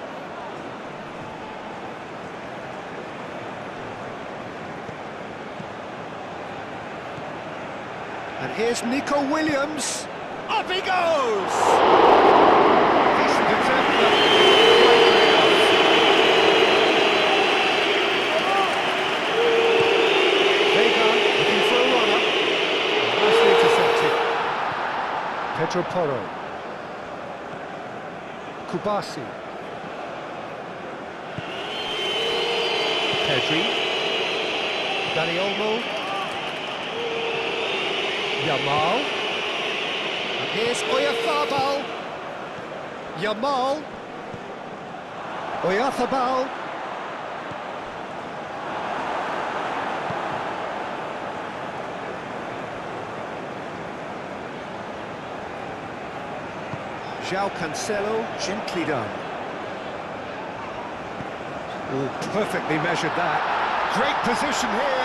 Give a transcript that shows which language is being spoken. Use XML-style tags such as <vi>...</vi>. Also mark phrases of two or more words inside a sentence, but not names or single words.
<en>And here's Nico Williams. Up he goes! Decent attempt, but Vega looking for a runner. Nicely intercepted. Pedro Porro. Kubasi. Pedri. Dani Olmo. Yamal. And here's Oyarzabal. Yamal. Oyarzabal. João Cancelo, gently done. Oh, perfectly measured that. Great position here.</en>